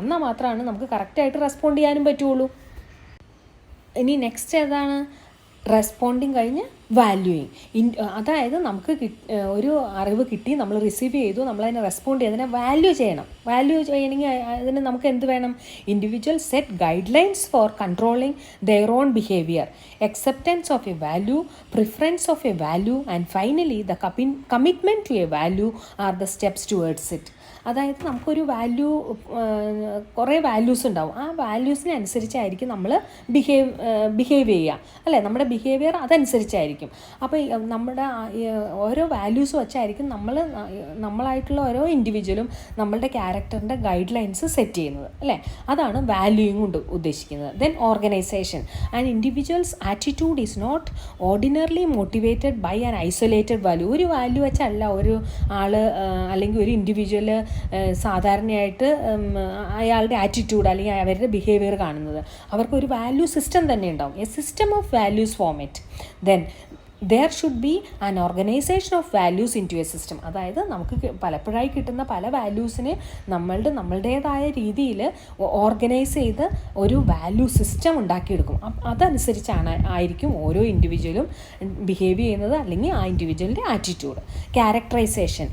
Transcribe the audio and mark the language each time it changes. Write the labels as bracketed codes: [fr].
[ml] എന്നാൽ മാത്രമാണ് നമുക്ക് കറക്റ്റായിട്ട് റെസ്പോണ്ട് ചെയ്യാനും പറ്റുള്ളൂ. ഇനി നെക്സ്റ്റ് ഏതാണ്? റെസ്പോണ്ടിങ് കഴിഞ്ഞ് വാല്യൂയിങ്. അതായത് നമുക്ക് ഒരു അറിവ് കിട്ടി, നമ്മൾ റിസീവ് ചെയ്തു, നമ്മളതിനെ റെസ്പോണ്ട് ചെയ്ത് അതിനെ വാല്യൂ ചെയ്യണം. വാല്യൂ ചെയ്യണമെങ്കിൽ അതിന് നമുക്ക് എന്ത് വേണം? [en] Individual set guidelines for controlling their own behaviour, acceptance of a value, preference of a value, and finally the commitment to a value are the steps towards it. [ml] അതായത് നമുക്കൊരു value, കുറേ values ഉണ്ടാവും. ആ വാല്യൂസിനനുസരിച്ചായിരിക്കും നമ്മൾ behave ചെയ്യുക, അല്ലേ? നമ്മുടെ behaviour അതനുസരിച്ചായിരിക്കും. അപ്പോൾ നമ്മുടെ ഓരോ വാല്യൂസ് വെച്ചായിരിക്കും നമ്മളായിട്ടുള്ള ഓരോ ഇൻഡിവിജ്വലും നമ്മളുടെ ക്യാരക്ടറിൻ്റെ ഗൈഡ് ലൈൻസ് സെറ്റ് ചെയ്യുന്നത്, അല്ലേ? അതാണ് വാല്യൂയിങ് കൊണ്ട് ഉദ്ദേശിക്കുന്നത്. [en] Then organization. An individual's attitude is not ordinarily motivated by an isolated value. [ml] ഒരു വാല്യൂ വെച്ചല്ല ഒരു ആൾ അല്ലെങ്കിൽ ഒരു ഇൻഡിവിജ്വൽ സാധാരണയായിട്ട് അയാളുടെ ആറ്റിറ്റ്യൂഡ് അല്ലെങ്കിൽ അവരുടെ ബിഹേവിയർ കാണുന്നത്. അവർക്കൊരു വാല്യൂ സിസ്റ്റം തന്നെ ഉണ്ടാവും, [en] A system of values format. Then there should be an organization of values into a system. [ml] അതായത് നമുക്ക് പലപ്പോഴായി കിട്ടുന്ന പല വാല്യൂസിനെ നമ്മളുടേതായ രീതിയിൽ ഓർഗനൈസ് ചെയ്ത് ഒരു വാല്യൂ സിസ്റ്റം ഉണ്ടാക്കിയെടുക്കും. ആയിരിക്കും ഓരോ ഇൻഡിവിജ്വലും ബിഹേവ് ചെയ്യുന്നത്, അല്ലെങ്കിൽ ആ ഇൻഡിവിജ്വലിൻ്റെ ആറ്റിറ്റ്യൂഡ്. ക്യാരക്ടറൈസേഷൻ.